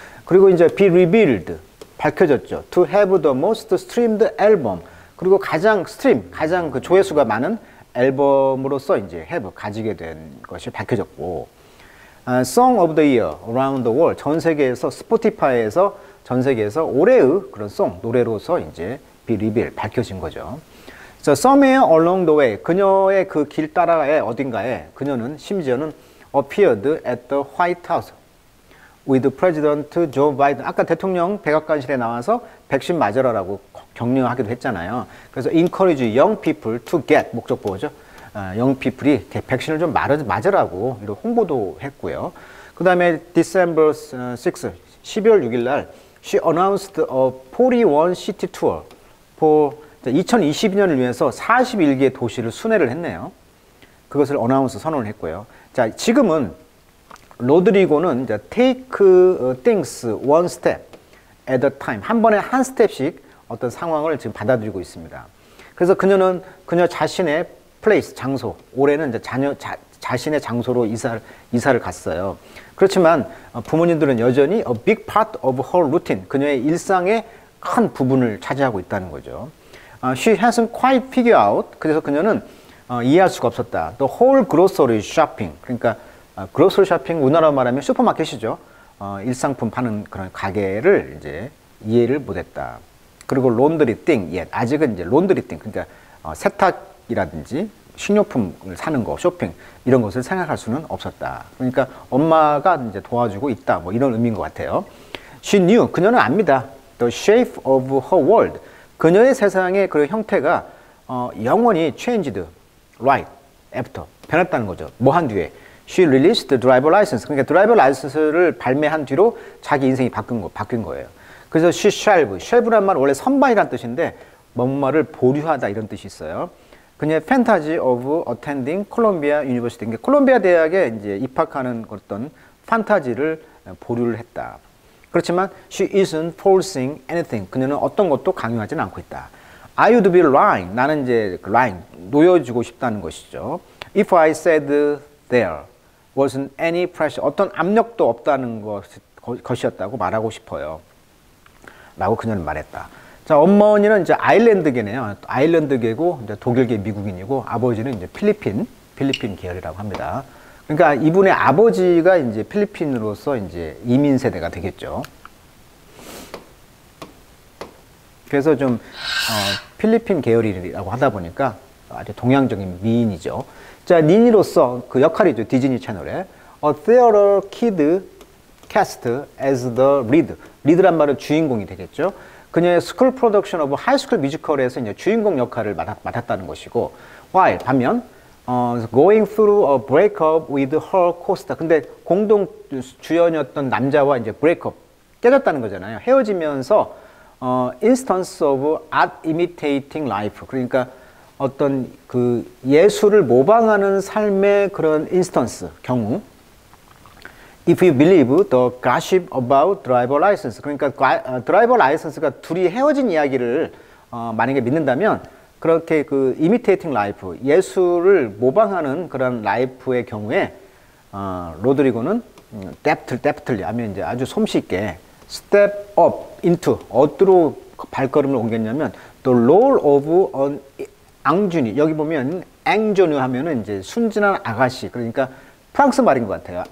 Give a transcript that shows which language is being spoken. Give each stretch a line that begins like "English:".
Korean: 그리고 이제
English: be revealed,
Korean: 밝혀졌죠.
English: to have the most streamed album,
Korean: 그리고 가장 그 조회수가 많은 앨범으로서 이제 have, 가지게 된 것이 밝혀졌고,
English: Song of the Year around the world,
Korean: 전 세계에서 스포티파이에서 전 세계에서 올해의 그런 송, 노래로서 이제 be revealed, 밝혀진 거죠.
English: So somewhere along the way,
Korean: 그녀의 그 길 따라의 어딘가에 그녀는 심지어는
English: appeared at the White House with President Joe Biden.
Korean: 아까 대통령 백악관실에 나와서 백신 맞으라라고 격려하기도 했잖아요. 그래서
English: encourage young people to get,
Korean: 목적보호죠. young people이 백신을 좀 맞으라고 이런 홍보도 했고요. 그 다음에 December 6, 12월 6일 날
English: she announced a 41 city tour for
Korean: 2022년을 위해서 41개 도시를 순회를 했네요. 그것을 어나운스 선언을 했고요. 자, 지금은 로드리고는 이제
English: take things one step at a time.
Korean: 한 번에 한 스텝씩 어떤 상황을 지금 받아들이고 있습니다. 그래서 그녀는 그녀 자신의 place, 장소, 올해는 이제 자신의 장소로 이사를 갔어요. 그렇지만 부모님들은 여전히
English: a big part of her routine,
Korean: 그녀의 일상의 큰 부분을 차지하고 있다는 거죠.
English: She hasn't quite figured out,
Korean: 그래서 그녀는 이해할 수가 없었다.
English: The whole grocery shopping, 그러니까 grocery shopping
Korean: 우리나라로 말하면 슈퍼마켓이죠. 일상품 파는 그런 가게를 이제 이해를 못했다. 그리고
English: laundry thing,
Korean: 아직은 이제 laundry thing, 그러니까 세탁이라든지 식료품을 사는 거, 쇼핑 이런 것을 생각할 수는 없었다. 그러니까 엄마가 이제 도와주고 있다, 뭐 이런 의미인 것 같아요.
English: She knew,
Korean: 그녀는 압니다.
English: The shape of her world,
Korean: 그녀의 세상의 그 형태가 영원히
English: changed right after,
Korean: 변했다는 거죠. 뭐 한 뒤에.
English: She released the driver license,
Korean: 그러니까 드라이버 라이선스를 발매한 뒤로 자기 인생이 바뀐 거예요. 그래서 she shelve란 말 원래 선반이란 뜻인데 뭔가를 보류하다 이런 뜻이 있어요. 그녀의
English: fantasy of attending Columbia University,
Korean: 그러니까 콜롬비아 대학에 이제 입학하는 어떤 판타지를 보류를 했다. 그렇지만
English: she isn't forcing anything,
Korean: 그녀는 어떤 것도 강요하지는 않고 있다.
English: I would be lying,
Korean: 나는 이제
English: lying,
Korean: 놓여주고 싶다는 것이죠.
English: If I said there wasn't any pressure,
Korean: 어떤 압력도 없다는 것이었다고 말하고 싶어요. 라고 그녀는 말했다. 자, 어머니는 이제 아일랜드계네요. 아일랜드계고 이제 독일계 미국인이고 아버지는 이제 필리핀 계열이라고 합니다. 그러니까 이분의 아버지가 이제 필리핀으로서 이제 이민 세대가 되겠죠. 그래서 좀 필리핀 계열이라고 하다 보니까 아주 동양적인 미인이죠. 자, 니니로서 그 역할이죠. 디즈니 채널에
English: A theater kid cast as the lead.
Korean: 리드란 말은 주인공이 되겠죠. 그녀의 스쿨 프로덕션 오브 하이스쿨 뮤지컬에서 이제 주인공 역할을 맡았다는 것이고, while 반면
English: going through a breakup with her co-star.
Korean: 근데 공동 주연이었던 남자와 이제 breakup 깨졌다는 거잖아요. 헤어지면서
English: instance of art imitating life.
Korean: 그러니까 어떤 그 예술을 모방하는 삶의 그런 instance 경우.
English: If you believe the gossip about driver license,
Korean: 그러니까 드라이버 라이선스가 둘이 헤어진 이야기를 만약에 믿는다면 그렇게 그
English: imitating life,
Korean: 예술을 모방하는 그런 라이프의 경우에 로드리고는 deftly 하면 이제 아주 솜씨있게
English: step up into,
Korean: 어디로 발걸음을 옮겼냐면
English: the role of an
Korean: 앙주니, 여기 보면 앙주뉴 하면은 이제 순진한 아가씨, 그러니까 프랑스 말인 것 같아요.